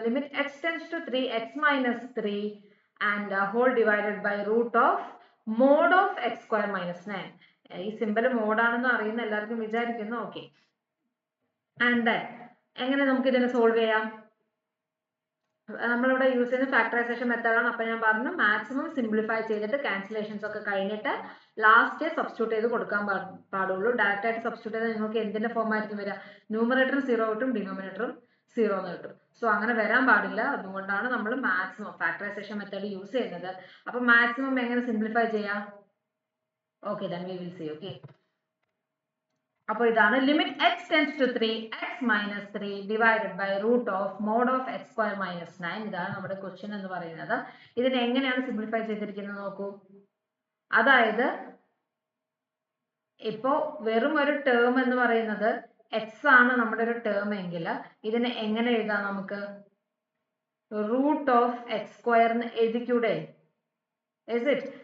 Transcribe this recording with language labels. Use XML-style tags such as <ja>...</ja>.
<en>Limit x tends to 3, x minus 3 and whole divided by root of mod of x square minus 9.</en> <ml>ഈ simple mod ആണെന്ന് അറിയുന്ന എല്ലാവർക്കും വിചാരിക്കുന്നു.</ml> <en>Okay. And then</en> <ml>എങ്ങനെ നമുക്ക് ഇതിനെ സോൾവ് ചെയ്യാം? നമ്മളിവിടെ യൂസ് ചെയ്യുന്ന ഫാക്ടറൈസേഷൻ മെത്തേഡാണ്. അപ്പോൾ ഞാൻ പറഞ്ഞു മാക്സിമം സിംപ്ലിഫൈ ചെയ്തിട്ട് ക്യാൻസലേഷൻസ് ഒക്കെ കഴിഞ്ഞിട്ട് ലാസ്റ്റ് സബ്സ്റ്റിറ്റ്യൂട്ട് ചെയ്ത് കൊടുക്കാൻ പാടുള്ളൂ. ഡയറക്റ്റ് ആയിട്ട് സബ്സ്റ്റിറ്റ്യൂട്ട് ചെയ്താൽ നിങ്ങൾക്ക് എന്തിന്റെ ഫോം ആയിരിക്കും വരിക? ന്യൂമറേറ്ററും 0 കിട്ടും, ഡിനോമിനേറ്ററും 0 എന്ന് കിട്ടും. സോ അങ്ങനെ വരാൻ പാടില്ല. അതുകൊണ്ടാണ് നമ്മൾ മാക്സിമം ഫാക്ടറൈസേഷൻ മെത്തേഡ് യൂസ് ചെയ്യുന്നത്. അപ്പോൾ മാക്സിമം എങ്ങനെ സിംപ്ലിഫൈ ചെയ്യാം?</ml> <en>Okay, then we will see. Okay.</en> <ml>അപ്പോൾ ഇതാണ് limit</ml> <en>x tends to 3, x minus 3 divided by root of mod of x square minus 9.</en> <ml>ഇതാണ് നമ്മുടെ ക്വസ്റ്റ്യൻ എന്ന് പറയുന്നത്. ഇതിനെ എങ്ങനെയാണ് സിംപ്ലിഫൈ ചെയ്തിരിക്കുന്നത് നോക്കൂ. അതായത് ഇപ്പോ വെറും ഒരു ടേം എന്ന് പറയുന്നത് x ആണ് നമ്മുടെ ഒരു ടേം എങ്കിൽ ഇതിനെ എങ്ങനെ എഴുതാം നമുക്ക്?</ml> <en>root of x square</en> <ml>എന്ന് എഴുതിക്കൂടെ?</ml> <en>Is it?</en>